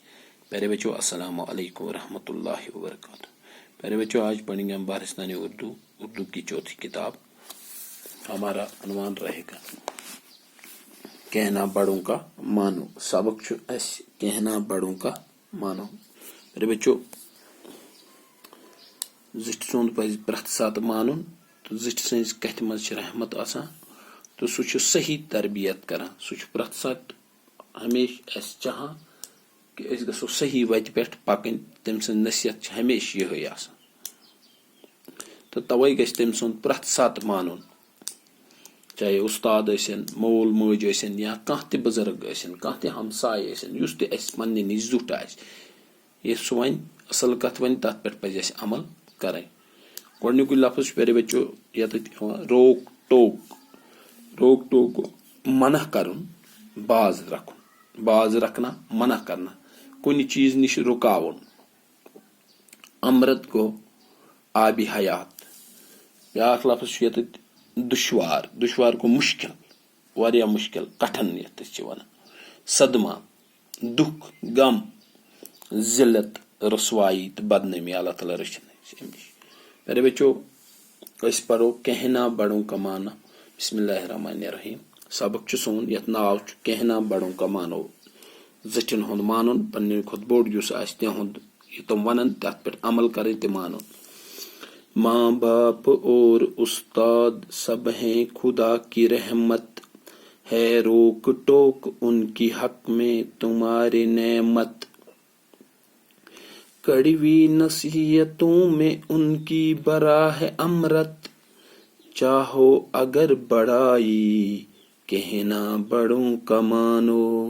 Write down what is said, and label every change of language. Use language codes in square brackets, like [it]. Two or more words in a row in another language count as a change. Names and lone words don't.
[ur] پیارے بچوں [ar] السلام علیکم ورحمۃ اللہ وبرکاتہ. [ur] پیارے بچوں آج پڑھیں گے ہم بارستانی اردو کی چوتھی کتاب. ہمارا عنوان رہے گا کہنا بڑوں کا مانو. سبق کہنا بڑوں کا مانو. پیارے بچوں [ks] زٹھ سند پز پرٛٮ۪تھ ساتہٕ مانُن تو زٹھ سٕنٛزِ کتھِ منٛز چھِ رحمت آسان تو سُہ چھُ صحیح تربیت کران. سُہ چھُ پرٛٮ۪تھ ساتہٕ ہمیشہ اسہِ چاہان کہ أسۍ گژھو صحیح وتہِ پٮ۪ٹھ پکٕنۍ. تٔمۍ سٕنٛز نصیحت چھِ ہمیشہ یِہے آسان تہٕ توے گژھِ تٔمۍ سُنٛد پرٛٮ۪تھ ساتہٕ مانُن. چاہے استاد ٲسِن مول موج ٲسِن یا کانٛہہ تہِ بُزرگ ٲسِن کانٛہہ تہِ ہمساے ٲسِن یُس تہِ اسہِ پننہِ نِش زیُٹھ آسہِ ییٚلہِ سُہ وۄنۍ اصل کتھ ونہِ تتھ پٮ۪ٹھ پزِ اسہِ عمل کرٕنۍ. گۄڈنیُکُے لفظ چھُ [ur] پیارے بچو [ks] یتتھ یِوان [ur] روک ٹوک. روک ٹوک [ks] منع کرُن باز رکھُن. [ur] باز رکھنا منع کرنا [ks] کُنہِ چیٖز نِش رُکاوُن. امرت گوٚو آبِ حیات. بیاکھ لفظ چھُ یتتھ دُشوار. دُشوار گوٚو مُشکل واریاہ مُشکل کٹھن یتھ أسۍ چھِ ونان. صدمہ دُکھ غم ذلت رسوائی تہٕ بدنٲمی. اللہ تعالیٰ رٔچھِنۍ أسۍ امہِ نِش. پیارے بچو أسۍ پرو [ur] کہنا بڑوں کا [ks] معنی. [ar] بسم اللہ الرحمن الرحیم. [ks] سبق چھُ سون یتھ ناو چھُ [ur] کہنا بڑوں کا مانو. [ks] زٹھن ہُنٛد مانُن پننہِ کھۄتہٕ بوٚڑ یُس آسہِ تِہُنٛد یہِ تِم ونن تتھ پٮ۪ٹھ عمل کرٕنۍ تہِ مانُن. [ur] ماں باپ اور استاد سب ہیں خدا کی رحمت ہے روک ٹوک ان کی حق میں تمہاری نعمت. کڑوی نصیحتوں میں ان کی برا ہے امرت چاہو اگر بڑائی کہنا بڑوں کا مانو.